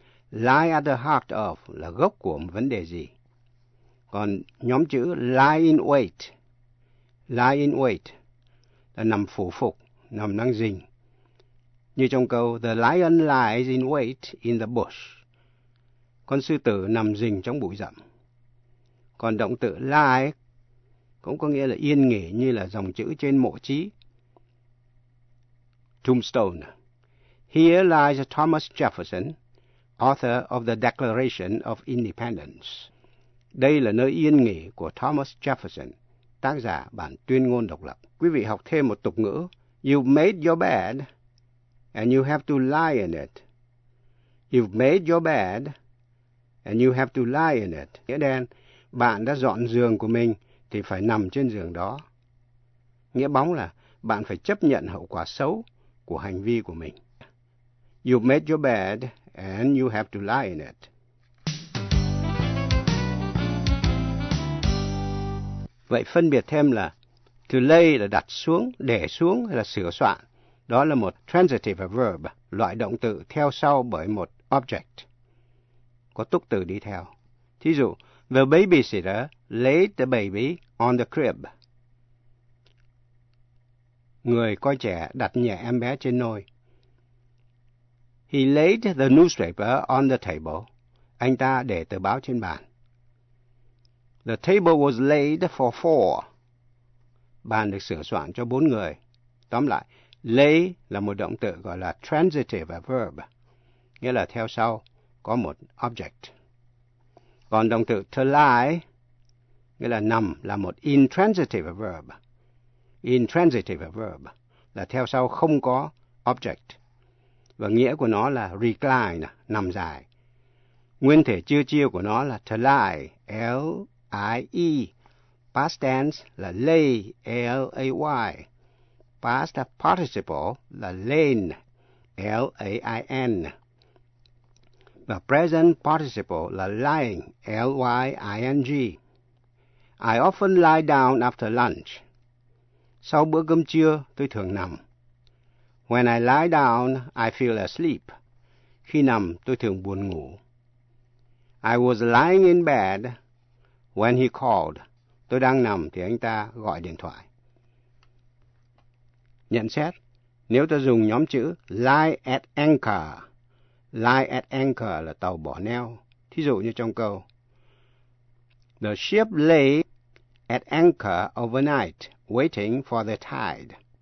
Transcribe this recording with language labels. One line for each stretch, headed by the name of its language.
Vietnamese: Lie at the heart of là gốc của một vấn đề gì. Còn nhóm chữ lie in wait là nằm phủ phục, nằm năng dình. Như trong câu,
English: the lion lies in wait in the bush.
Vietnamese: Con sư tử nằm dình trong bụi rậm. Còn động từ lie cũng có nghĩa là yên nghỉ, như là dòng chữ trên mộ chí.
English: Tombstone. Here lies Thomas Jefferson, author of the Declaration of Independence.
Vietnamese: Đây là nơi yên nghỉ của Thomas Jefferson, tác giả bản tuyên ngôn độc lập. Quý vị học thêm một tục ngữ.
English: You've made your bed, and you have to lie in it. You've made your bed, and you have to lie in it.
Vietnamese: Nghĩa đen, bạn đã dọn giường của mình, thì phải nằm trên giường đó. Nghĩa bóng là, bạn phải chấp nhận hậu quả xấu của hành vi của mình.
English: You've made your bed, and you have to lie in it.
Vietnamese: Vậy phân biệt thêm là to lay là đặt xuống, để xuống hay là sửa soạn. Đó là một transitive verb, loại động từ theo sau bởi một object. Có túc từ đi theo. Thí dụ,
English: the babysitter laid the baby on the crib.
Vietnamese: Người coi trẻ đặt nhẹ em bé trên nôi.
English: He laid the newspaper on the table.
Vietnamese: Anh ta để tờ báo trên bàn.
English: The table was laid for four.
Vietnamese: Bàn được sửa soạn cho bốn người. Tóm lại, lay là một động từ gọi là transitive verb, nghĩa là theo sau, có một object. Còn động từ to lie, nghĩa là nằm, là một intransitive verb. Intransitive verb là theo sau không có object, và nghĩa của nó là recline, nằm dài. Nguyên thể chưa chiêu của nó là to lie, L-I-E. Past tense là lay, L-A-Y. Past participle là lain, L-A-I-N. Và present participle là lying, L-Y-I-N-G.
English: I often lie down after lunch.
Vietnamese: Sau bữa cơm trưa, tôi thường nằm.
English: When I lie down, I feel asleep.
Vietnamese: Khi nằm, tôi thường buồn ngủ.
English: I was lying in bed when he called.
Vietnamese: Tôi đang nằm thì anh ta gọi điện thoại. Nhận xét, nếu ta dùng nhóm chữ
English: lie at anchor,
Vietnamese: lie at anchor là tàu bỏ neo. Thí dụ như trong câu,
English: the ship lay at anchor overnight, waiting for the tide.